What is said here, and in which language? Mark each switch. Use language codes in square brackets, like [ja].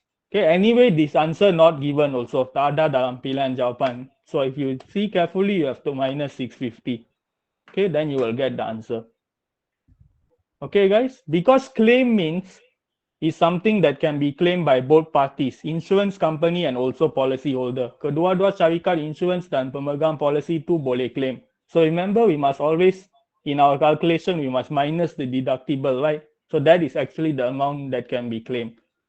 [en] Okay, anyway, this answer not given also. [ms] Tak ada dalam pilihan jawapan. [en] So if you see carefully, you have to minus 650. Okay, then you will get the answer. Okay, guys, because claim means is something that can be claimed by both parties, insurance company and also policy holder. [ms] Kedua-dua syarikat insurance dan pemegang policy tu boleh claim. [en] So remember, we must always, in our calculation, we must minus the deductible, right? So that is actually the amount that can be claimed.